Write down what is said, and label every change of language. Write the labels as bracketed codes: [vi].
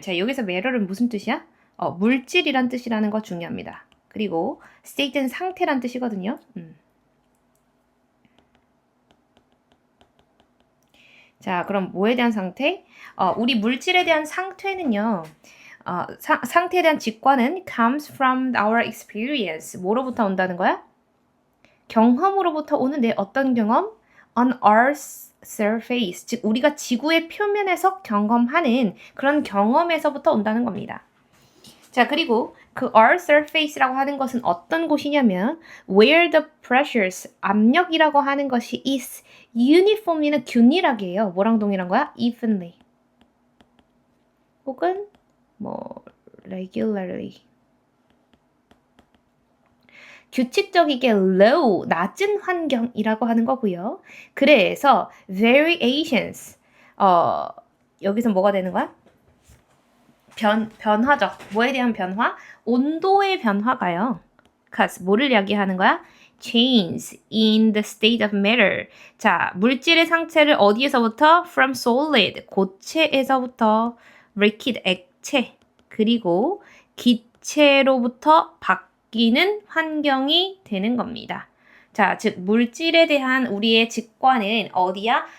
[ko] 자, 여기서 matter은 무슨 뜻이야? 물질이란 뜻이라는 거 중요합니다. 그리고 state는 상태란 뜻이거든요. 자, 그럼 뭐에 대한 상태? 우리 물질에 대한 상태는요. 상태에 대한 직관은 [en] comes from our experience. [ko] 뭐로부터 온다는 거야? 경험으로부터 오는데 어떤 경험? [en] On Earth's surface. [ko] 즉, 우리가 지구의 표면에서 경험하는 그런 경험에서부터 온다는 겁니다. 자, 그리고 그 Earth surface라고 하는 것은 어떤 곳이냐면 [en] where the pressures, [ko] 압력이라고 하는 것이 [en] is uniformly [ko] 는 균일하게요. 뭐랑 동일한 거야? evenly. 혹은 뭐 regularly. 규칙적이게 low, 낮은 환경이라고 하는 거고요. 그래서 variations, 여기서 뭐가 되는 거야? 변화적. 뭐에 대한 변화? 온도의 변화가요. cause 뭐를 이야기하는 거야? [en] change in the state of matter. [ko] 자, 물질의 상태를 어디에서부터? [en] from solid, [ko] 고체에서부터 liquid, 액체, 그리고 기체로부터 바뀌는 환경이 되는 겁니다. 자, 즉 물질에 대한 우리의 직관은 어디야?